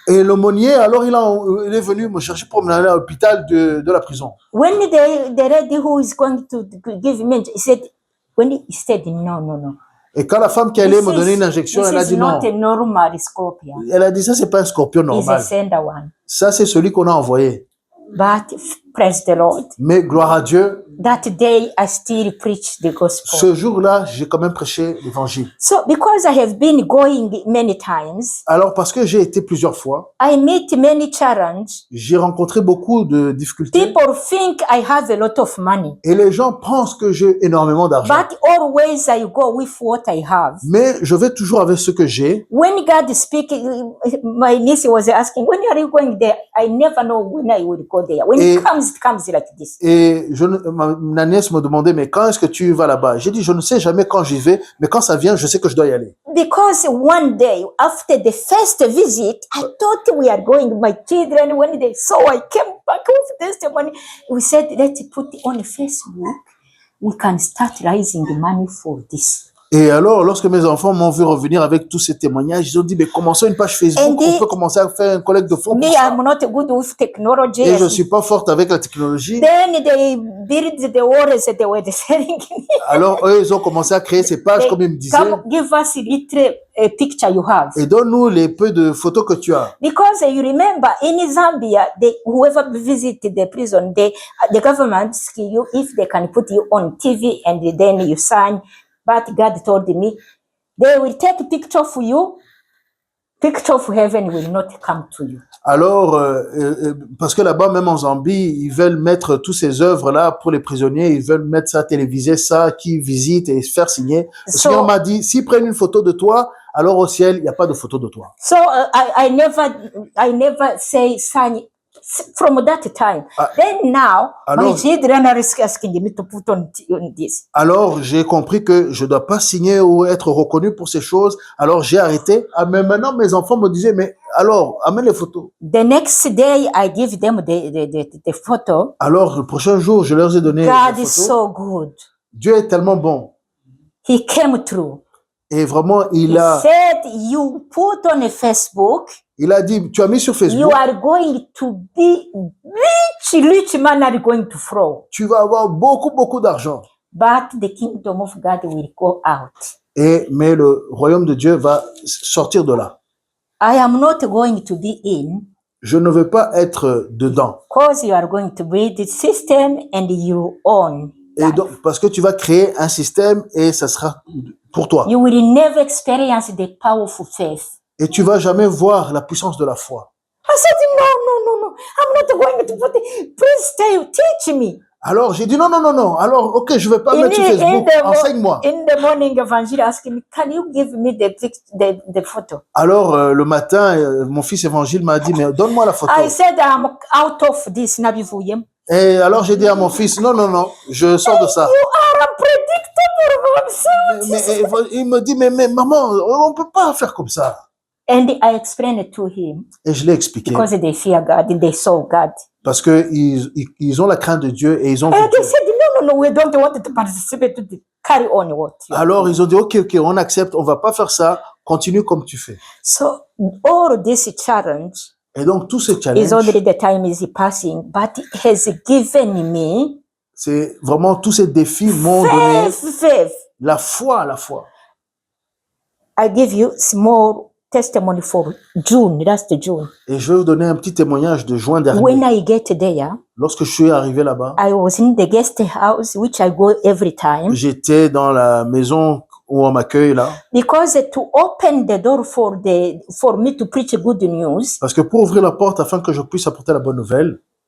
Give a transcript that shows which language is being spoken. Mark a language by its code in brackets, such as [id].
[fr] Et l'aumônier, alors il est venu me chercher pour me aller à l'hôpital de la prison. [en] When the lady who is going to give me, he said no. [fr] Et quand la femme qui allait me donner une injection, elle a dit non. [en] This is not a normal scorpion. [fr] Elle a dit ça, c'est pas un scorpion normal. [en] It's a sender one. [fr] Ça, c'est celui qu'on a envoyé. [en] But praise the Lord. [fr] Mais gloire à Dieu. [en] that day I still preach the gospel. [fr] Ce jour-là, j'ai quand même prêché l'évangile. [en] So because I have been going many times, [fr] Alors, parce que j'ai été plusieurs fois, [en] I meet many challenges. [fr] j'ai rencontré beaucoup de difficultés [en] People think I have a lot of money, [fr] et les gens pensent que j'ai énormément d'argent. [en] but always I go with what I have. [fr] Mais je vais toujours avec ce que j'ai. [en] When God speaks, my niece was asking, when are you going there? I never know when I will go there. When it comes like this. [fr] Et ma nièce me demandait, mais quand est-ce que tu vas là-bas? J'ai dit, je ne sais jamais quand j'y vais, mais quand ça vient, je sais que je dois y aller. [en] Because one day, after the first visit, I thought we are going, my children, when they saw I came back with testimony, we said, let's put it on Facebook. We can start raising money for this. [fr] Et alors, lorsque mes enfants m'ont vu revenir avec tous ces témoignages, ils ont dit, mais commençons une page Facebook, on peut commencer à faire un collecte de fonds pour ça. [en] I'm not good with technology. [fr] Et je ne suis pas forte avec la technologie. [en] Then they build the walls that they were selling. [fr] Alors, eux, ils ont commencé à créer ces pages, comme ils me disaient. [en] Come, give us little picture you have. [fr] Et donne-nous les peu de photos que tu as. [en] Because you remember, in Zambia, whoever visited the prison, the government ask you if they can put you on TV and then you sign. But God told me, they will take a picture of you, picture of heaven will not come to you. [fr] Alors, parce que là-bas, même en Zambie, ils veulent mettre toutes ces œuvres-là pour les prisonniers, ils veulent mettre ça, téléviser ça, qui visite et se faire signer. Le Seigneur m'a dit, s'ils prennent une photo de toi, alors au ciel, il n'y a pas de photo de toi. [en] So I never say sign from that time. Then now, my children are asking me to put on this. [fr] Alors, j'ai compris que je dois pas signer ou être reconnu pour ces choses. Alors, j'ai arrêté. Mais maintenant, mes enfants me disaient, mais alors, amène les photos. [en] The next day, I give them the photo. [fr] Alors, le prochain jour, je leur ai donné [en] God [fr] les [en] is [fr] photos. [en] so good. [fr] Dieu est tellement bon. [en] He came through. [fr] Et vraiment, [en] He said, you put on a Facebook. [fr] Il a dit, tu as mis sur Facebook. [en] You are going to be rich man are going to flow. [fr] Tu vas avoir beaucoup d'argent. [en] But the kingdom of God will go out. [fr] Mais le royaume de Dieu va sortir de là. [en] I am not going to be in. [fr] Je ne veux pas être dedans. [en] Because you are going to build the system and you own. [fr] Et donc, parce que tu vas créer un système et ça sera pour toi. [en] You will never experience the powerful faith. [fr] Et tu vas jamais voir la puissance de la foi. [en] I said, no. I'm not going to put it. Please teach me. [fr] Alors, j'ai dit non. Alors, ok, je vais pas mettre sur Facebook. Enseigne-moi. [en] In the morning, Evangile asking me, can you give me the photo? [fr] Alors, le matin, mon fils Évangile m'a dit, mais donne-moi la photo. [en] I said, I'm out of this. [fr] Et alors, j'ai dit à mon fils, non, je sors de ça. [en] You are unpredictable. [fr] Mais il me dit, mais maman, on peut pas faire comme ça. [en] And I explained it to him. [fr] Et je l'ai expliqué. [en] Because they fear God, they saw God. [fr] Parce que ils ont la crainte de Dieu et ils ont vu [en] And they [fr] Dieu. [en] said, no, we don't want to participate to carry on what. [fr] Alors ils ont dit, ok, on accepte, on va pas faire ça, continue comme tu fais. [en] So all this challenge. [fr] Et donc tous ces challenges. [en] Is already the time is passing, but it has given me. [fr] C'est vraiment tous ces défis m'ont donné la foi. [en] I give you small testimony for June, last June. [fr] Et je vais vous donner un petit témoignage de juin dernier. [en] When I get there, [fr] lorsque je suis arrivé là-bas, [en] I was in the guest house, which I go every time. [fr] J'étais dans la maison où on m'accueille là. [en] Because to open the door for me to preach good news. [fr] Parce que pour ouvrir la porte afin que je puisse apporter la bonne nouvelle.